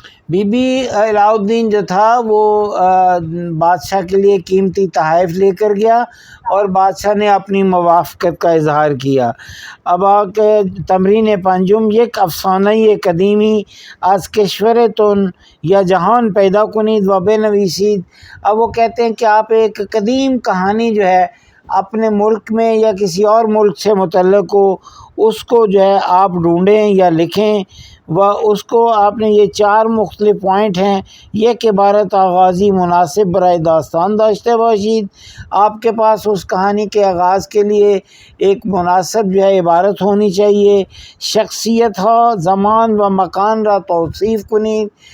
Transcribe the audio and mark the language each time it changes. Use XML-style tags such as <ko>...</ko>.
<ur>Be be Alauddin جو تھا وہ بادشاہ کے لیے قیمتی تحائف لے کر گیا اور بادشاہ نے اپنی موافقت کا اظہار کیا. اب آکے</ur> <fa>تمرین پنجم، یک افسانه قدیمی از کشورتون یا جہان پیدا کنید و بنویسید.</fa> <ur>اب وہ کہتے ہیں کہ آپ ایک قدیم کہانی جو ہے اپنے ملک میں یا کسی اور ملک سے متعلق ہو، اس کو جو ہے آپ ڈھونڈیں یا لکھیں، و اس کو آپ نے یہ 4 مختلف پوائنٹ ہیں.</ur> <fa>یک عبارت آغازی مناسب برای داستان داشته باشید.</fa> <ur>آپ کے پاس اس کہانی کے آغاز کے لیے ایک مناسب جو ہے عبارت ہونی چاہیے.</ur> <fa>شخصیت ها، زمان و مکان را توصیف کنید.</fa>